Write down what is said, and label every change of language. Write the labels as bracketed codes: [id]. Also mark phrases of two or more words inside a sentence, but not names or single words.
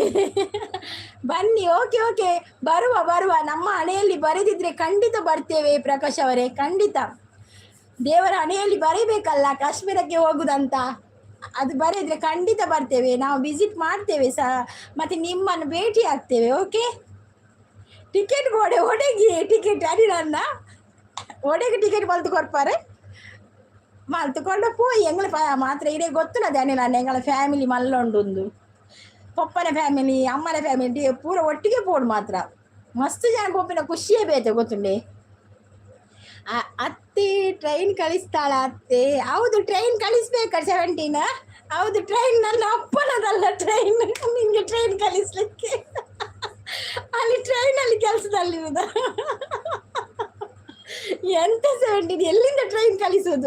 [kn] ಬನ್ನಿ, ಓಕೆ ಓಕೆ, ಬರುವ ನಮ್ಮ ಹಣೆಯಲ್ಲಿ ಬರೆದಿದ್ರೆ ಖಂಡಿತ ಬರ್ತೇವೆ ಪ್ರಕಾಶ್ ಅವರೇ, ಖಂಡಿತ. ದೇವರ ಹಣೆಯಲ್ಲಿ ಬರೀಬೇಕಲ್ಲ ಕಾಶ್ಮೀರಕ್ಕೆ ಹೋಗುದಂತ, ಅದು ಬರೆದ್ರೆ ಖಂಡಿತ ಬರ್ತೇವೆ. ನಾವು ವಿಸಿಟ್ ಮಾಡ್ತೇವೆ ಮತ್ತು ನಿಮ್ಮನ್ನು ಭೇಟಿ ಆಗ್ತೇವೆ. ಓಕೆ, [tcy] ಟಿಕೆಟ್ ಒಡೆಗೆ ಟಿಕೆಟ್ ಅಡಿರನ್ನ ಒಡೆಗೆ ಟಿಕೆಟ್ ಬಲ್ತು ಕೊಡ್ಪಾರೆ ಮಲ್ತುಕೊಂಡು ಪೋಯಿ ಎಂಗ್ಳ ಮಾತ್ರ ಇಡೇ ಗೊತ್ತುನದೆ ಅನಿಲ ಎಂಗಳ ಫ್ಯಾಮಿಲಿ ಮಲ್ಲೊಂಡು ಪಪ್ಪನ ಫ್ಯಾಮಿಲಿ ಅಮ್ಮನ ಫ್ಯಾಮಿಲಿ ಪೂರ ಒಟ್ಟಿಗೆ ಪೋಡು ಮಾತ್ರ ಮಸ್ತ್ ಜನ ಪೊಪ್ಪಿನ ಖುಷಿಯೇ ಬೇತೆ ಗೊತ್ತುಂಡೆ. [kn] ಅತ್ತೆ ಟ್ರೈನ್ ಕಳಿಸ್ತಾಳ ಅತ್ತೆ. ಹೌದು ಟ್ರೈನ್ ಕಳಿಸ್ಬೇಕ 17. ಹೌದು ಟ್ರೈನ್ ನನ್ನ ಅಪ್ಪನದಲ್ಲ ಟ್ರೈನ್, ನಿಮಗೆ ಟ್ರೈನ್ ಕಳಿಸ್ಲಿಕ್ಕೆ ಅಲ್ಲಿ ಟ್ರೈನಲ್ಲಿ ಕೆಲಸದಲ್ಲಿರುವುದ ಎಂತ 17 ಎಲ್ಲಿಂದ ಟ್ರೈನ್ ಕಳಿಸೋದು?